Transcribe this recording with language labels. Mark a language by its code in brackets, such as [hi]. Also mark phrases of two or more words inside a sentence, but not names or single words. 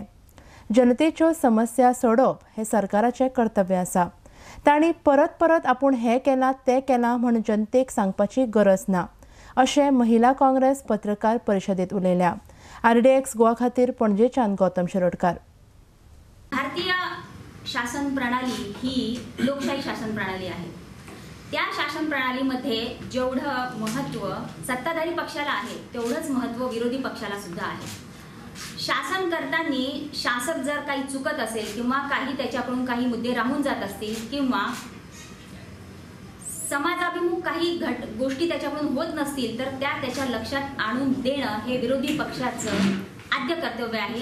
[kok] जनतेच्यो समस्या सोडोवप हें सरकाराचें कर्तव्य आसा। तांणी परत परत आपूण हें केलां तें केलां म्हूण जनतेक सांगपाची गरज ना अशें महिला काँग्रेस पत्रकार परिशदेंत उलयल्या। RDX गोवा खातीर पणजेच्यान गौतम शिरोडकार। [mr] भारतीय शासन प्रणाली ही लोकशाही शासन प्रणाली आहे। त्या शासन प्रणालीमध्ये जेवढं महत्त्व सत्ताधारी पक्षाला आहे तेवढंच महत्त्व विरोधी पक्षाला सुद्धा आहे। शासन करताना शासक जर काही चुकत असेल किंवा काही त्याच्याकडून काही मुद्दे राहून जात असतील किंवा समाजाभिमुख काही गोष्टी त्याच्याकडून होत नसतील तर त्याच्या लक्षात आणून देणं हे विरोधी पक्षाचं आद्य कर्तव्य आहे।